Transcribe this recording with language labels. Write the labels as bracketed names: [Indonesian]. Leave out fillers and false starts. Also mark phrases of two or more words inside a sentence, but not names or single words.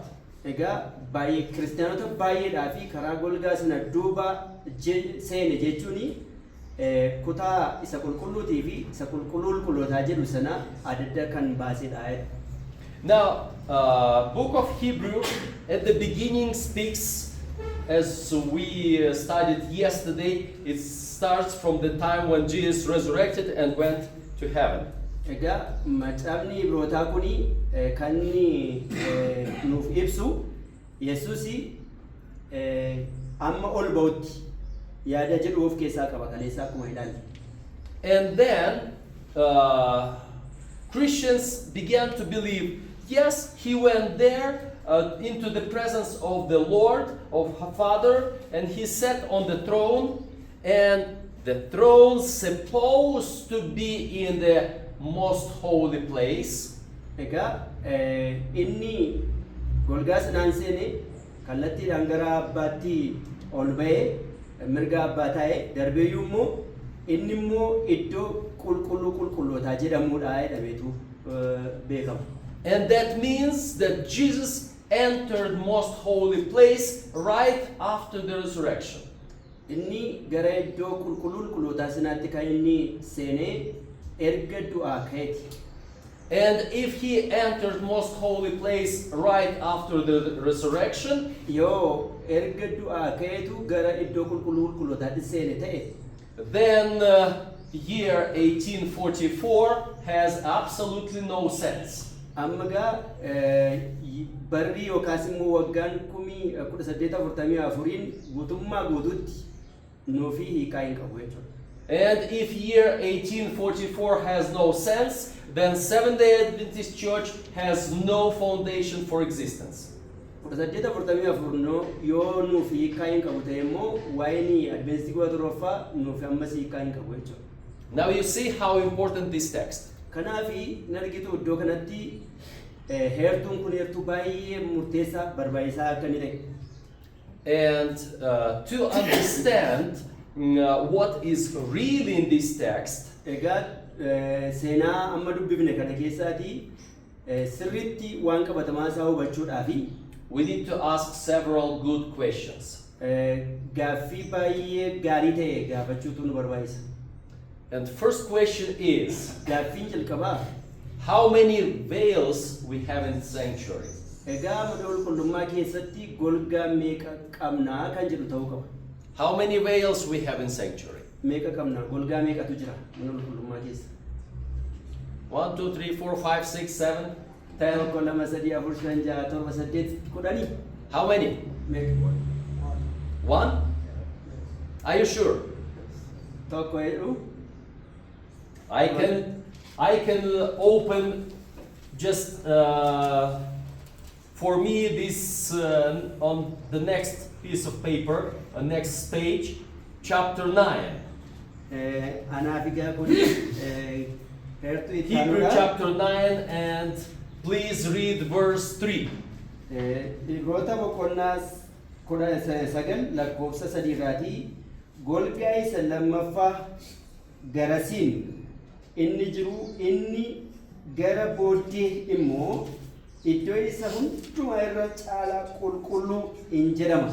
[Oromo] Egaa baay'ee kiristaanota baay'eedhaa fi karaa golgaa sana duuba seene jechuun kutaa isa qulqulluutii fi isa qulqullootaa jedhu sana adda kan baasedha. [English] Now, book of Hebrew at the beginning speaks, as we studied yesterday, it starts from the time when Jesus resurrected and went to heaven. [Oromo] Egaa macaafni Ibrootaa kuni kan inni nuuf ibsu Yesuusi amma ol ba'utti yaada jedhu of keessaa qaba kaleessaa akkuma ilaalle. [English] And then Christians began to believe, yes, he went there into the presence of the Lord, of Father, and he sat on the throne, and the throne supposed to be in the most holy place. [Oromo] Egaa inni golgaa sanaan seene kallattiidhaan gara abbaatti ol ba'ee mirga abbaa taa'ee darbeeyyuu immoo inni immoo iddoo qulqullootaa jedhamuudha jedhameetu beekama. [English] And that means that Jesus entered most holy place right after the resurrection. [Oromo] Inni gara iddoo qulqullootaa sanaatti kan inni seenee erga du'aa ka'eeti. [English] And if he entered most holy place right after the resurrection, [Oromo] Yoo erga du'aa ka'eetu gara iddoo qulqullootaatti seene ta'e. [English] then year 1844 has absolutely no sense. [Oromo] Amma gaa barri yookaas immoo waggaan 1844 guutummaa guutuutti nuufi hiikaa hin qabu jechuudha. [English] And if year 1844 has no sense, then Seventh-day Adventist Church has no foundation for existence. [Oromo] 1844 yoo nuufi hiikaa hin qabu ta'e immoo waa'ee Adventistii gosa torbaffaa nuufi ammas hiikaa hin qabu jechuudha. [English] Now you see how important this text. [Oromo] Kanaafi hin argitu iddoo kanatti heertuun kun heertuu baay'ee murteessaa barbaachisaa akka inni ta'e. [English] And to understand what is really in this text, [Oromo] Egaa seenaa amma dubbifne kana keessaati sirriitti waan qabatamaa isaa hubachuudhaafi [English] we need to ask several good questions. [Oromo] gaaffii baay'ee gaarii ta'e gaafachuutu nu barbaachisa. [English] And the first question is, [Oromo] Gaaffiin jalqabaa [English] how many veils we have in the sanctuary? [Oromo] egaa mana qulqullummaa keessatti golgaa meeqa qabnaa kan jedhu ta'uu qaba. [English] How many veils we have in sanctuary? [Oromo] Meeqa qabna? Golgaa meeqatu jira mana qulqullummaa keessa? [English] 1, 2, 3, 4, 5, 6, 7, 10. [Oromo] Tokko, lama, sadii, afur, shan, jaha, torba, saddeet, kudhanii. [English] How many? [Oromo] Meeqa? [English] 1? Are you sure? [Oromo] Tokko jedhu. [English] I can open just for me this on the next piece of paper, next page, chapter 9. [Oromo] Anaaf egaa kun heertuu itti Hebrew aanuudha. [English] chapter 9, and please read verse 3. [Oromo] Ibroota boqonnaa 19 lakkoofsa 3 irraatii golgaa isa lammaffaa garasiin inni jiru inni gara booddee immoo iddoo isa hundumaa irra caalaa qulqulluu hin jedhama.